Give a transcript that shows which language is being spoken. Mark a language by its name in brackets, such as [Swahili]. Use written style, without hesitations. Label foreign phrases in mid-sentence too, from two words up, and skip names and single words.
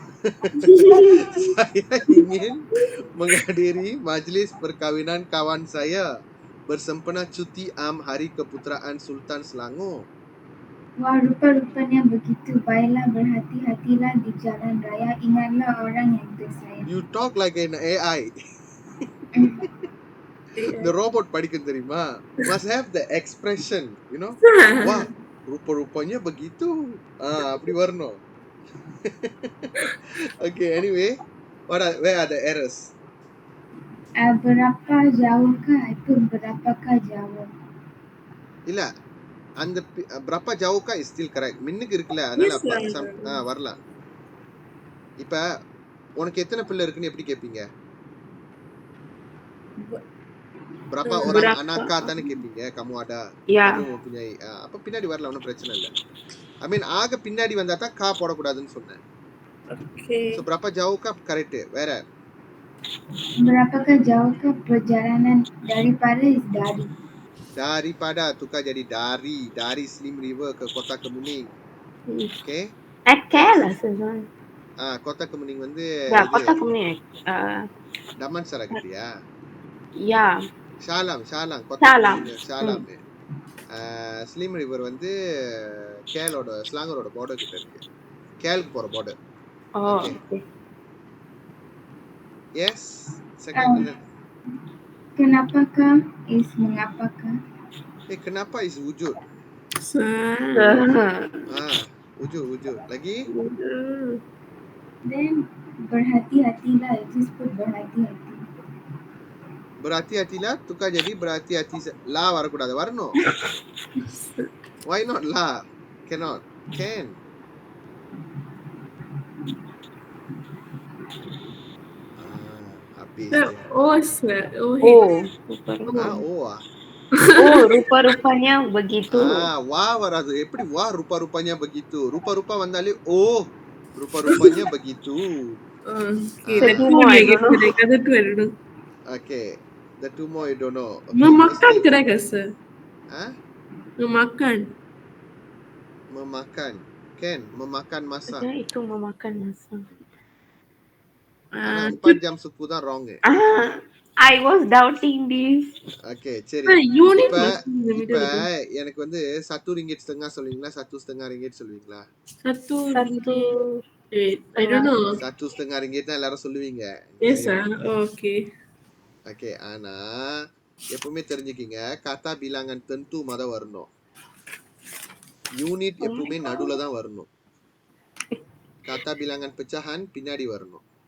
[Malay] Saya ingin menghadiri majlis perkahwinan kawan saya bersempena cuti Hari Keputeraan Sultan Selangor. Wah, rupa-rupanya begitu. Baiklah, berhati-hatilah di jalan raya. Ingatlah orang yang tersayang. [English] You talk like an AI. The robot [Tamil] படிக்கும் தெரியுமா? [English] Must have the expression, you know? [Malay] Wah, rupa-rupanya begitu. [Tamil] அப்படி வரணும். [English] Okay, anyway, where are the errors? [Malay] Berapa jauhkah itu berapakah jauh? [Tamil] இல்ல அந்த [Malay] berapa jauhkah [English] is still correct. [Tamil] மின்னுக்கு இருக்குல அதனால வரலாம். இப்ப உனக்கு எத்தனை பிள்ளை இருக்குன்னு எப்படி கேப்பீங்க? Berapa orang anakah தானே கேப்பீங்க? kamu ada. kamu mempunyai. அப்ப பின்னாடி வரலாம், ஒன்றும் பிரச்சனை இல்ல. [English] I mean [Tamil] ஆக பின்னாடி வந்தா தான் கா போடக்கூடாதுன்னு சொன்னேன். Okay. [Malay] So berapa jauhkah correct. வேற berapakah jauhkah perjalanan daripada is dari. Daripada tukar jadi dari Slim River ke Kota Kemuning. Okay? KL sebenarnya. [Tamil] Kota Kemuning வந்து Kota Kemuning. Damansara கிட்டயா? Ya. Shalam Kota Shalam. Slim River வந்து கேலோட ஸ்லாங்கரோட border கிட்ட இருக்கு. கேலுக்கு போற border. Okay. [English] Yes. Second. [Malay] Kenapakah is mengapakah? Kenapa is wujud? Wujud. Lagi? Then berhati-hatilah, [English] just put berhati-hati. [Malay] Berhati-hatilah tukar jadi berhati-hati. [Tamil] La வரக்கூடாது. வரணும். [English] Why not la? Cannot. Can. [Malay] Habis dia. Rupa-rupanya begitu. [Tamil] வா வராது. எப்படி வா [Malay] rupa-rupanya begitu? [Tamil] Rupa-rupa வந்தாலே [Malay] rupa-rupanya begitu. [English] Okay, the two more I don't know. Okay, the two more you don't know. Okay, [Malay] Memakan correct ke sir? Memakan. Can. Memakan masa. Itu memakan masa. 4 jam suku தான் wrong. [English] I was doubting this. [Tamil] Okay, சரி. இப்ப எனக்கு வந்து 1 [Malay] ringgit setengah [Tamil] சொல்வீங்களா 1.5 ringgit சொல்வீங்களா? [English] 1 I don't know. [Tamil] 1.5 ringgit தான் எல்லாரும் சொல்லுவீங்க. [English] Yes sir. Okay. [Tamil] Okay, ஆனா எப்பவுமே தெரிஞ்சுக்கிங்க [Malay] kata bilangan tentu [Tamil] மொத வரணும். Unit எப்பவுமே நடுவுல தான் வரணும். [Malay] Kata bilangan pecahan [Tamil] பின்னாடி வரணும்.